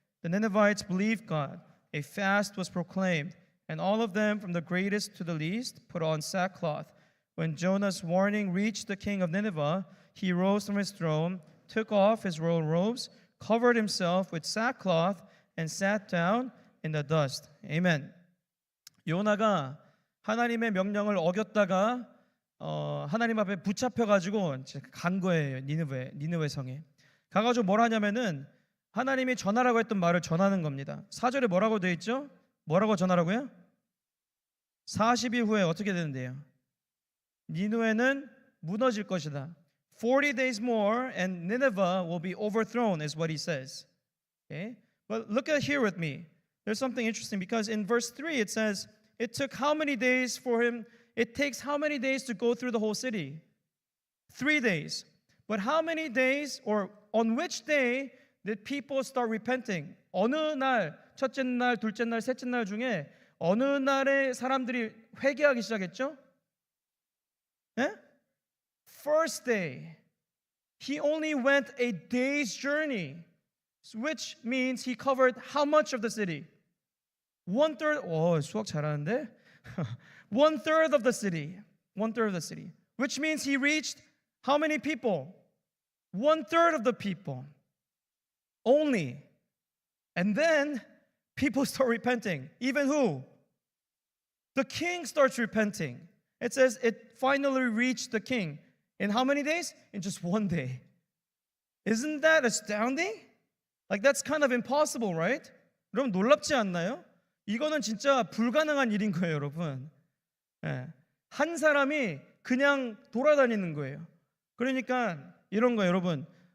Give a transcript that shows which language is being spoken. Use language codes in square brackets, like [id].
[en] The Ninevites believed God. A fast was proclaimed, and all of them, from the greatest to the least, put on sackcloth. When Jonah's warning reached the king of Nineveh, he rose from his throne, took off his royal robes, covered himself with sackcloth, and sat down in the dust. Amen. [ko] 요나가 하나님의 명령을 어겼다가 하나님 앞에 붙잡혀가지고 간 거예요. 니느웨 성에 가가지고 뭘 하냐면은 하나님이 전하라고 했던 말을 전하는 겁니다. 4절에 뭐라고 되어 있죠? 뭐라고 전하라고요? 40일 후에 어떻게 되는데요? 니느웨는 무너질 것이다. [en] 40 days more and Nineveh will be overthrown is what he says. Okay? But look at here with me. There's something interesting because in verse 3 it says it took how many days for him? It takes how many days to go through the whole city? 3 days. But how many days or on which day did people start repenting? [ko] 어느 날, 첫째 날, 둘째 날, 셋째 날 중에 어느 날에 사람들이 회개하기 시작했죠? 네? [en] First day. He only went a day's journey, which means he covered how much of the city? 1/3. [ko] 수학 잘하는데? [en] 1/3 of the city. 1/3 of the city. Which means he reached how many people? 1/3 of the people. Only. And then people start repenting. Even who? The king starts repenting. It says it finally reached the king. In how many days? In just 1 day. Isn't that astounding? Like that's kind of impossible, right? [ko] 여러분 놀랍지 않나요? 이거는 진짜 불가능한 일인 거예요, 여러분. 예. 한 사람이 그냥 돌아다니는 거예요. 그러니까 이런 거예요, 여러분.